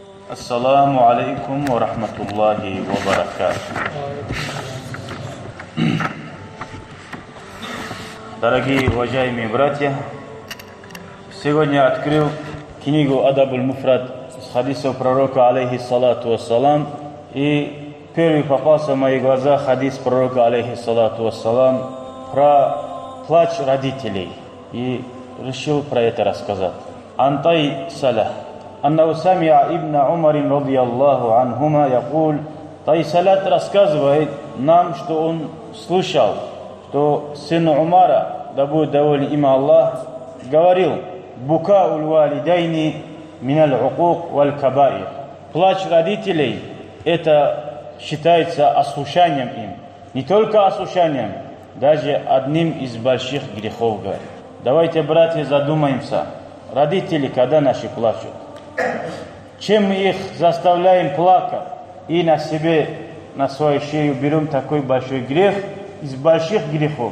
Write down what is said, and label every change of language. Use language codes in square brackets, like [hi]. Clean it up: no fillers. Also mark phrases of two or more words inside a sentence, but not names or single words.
[ar] السلام عليكم ورحمة الله وبركاته. [ru] Дорогие уважаемые братья, сегодня открыл книгу Адаб-уль-Муфрад с хадисов пророка, [ar] عليه الصلاة والسلام, [ru] и первый попался в мои глаза хадис пророка, [ar] عليه الصلاة والسلام, [ru] про плач родителей, и решил про это рассказать. [ar] عن طيسلة أنه سمع ابن عمر رضي الله عنهما يقول. [ru] Тайсалат рассказывает нам, что он слышал, что сын Умара, да будет доволен им Аллах, говорил: [ar] بكاء الوالدين من العقوق والكبائر. [ru] Плач родителей — это считается ослушанием им. Не только ослушанием, даже одним из больших грехов. Давайте, братья, задумаемся. Родители, когда наши плачут, чем мы их заставляем плакать и на себе, на свою шею берем такой большой грех из больших грехов.